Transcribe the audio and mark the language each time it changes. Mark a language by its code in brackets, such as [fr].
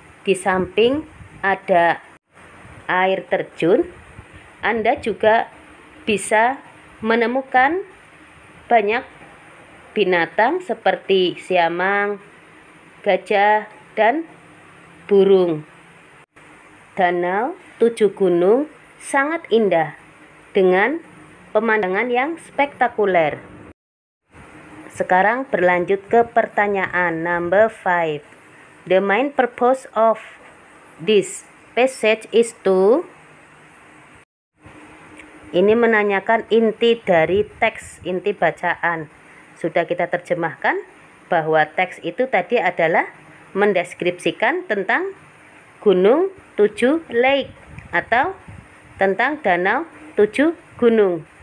[id] Di samping ada air terjun, Anda juga bisa menemukan banyak binatang seperti siamang, gajah, dan burung. Danau Tujuh Gunung sangat indah dengan pemandangan yang spektakuler. Sekarang berlanjut ke pertanyaan number 5. [en] The main purpose of this passage is to. [id] Ini menanyakan inti dari teks, inti bacaan. Sudah kita terjemahkan bahwa teks itu tadi adalah mendeskripsikan tentang Gunung Tujuh Lake atau tentang Danau Tujuh Gunung.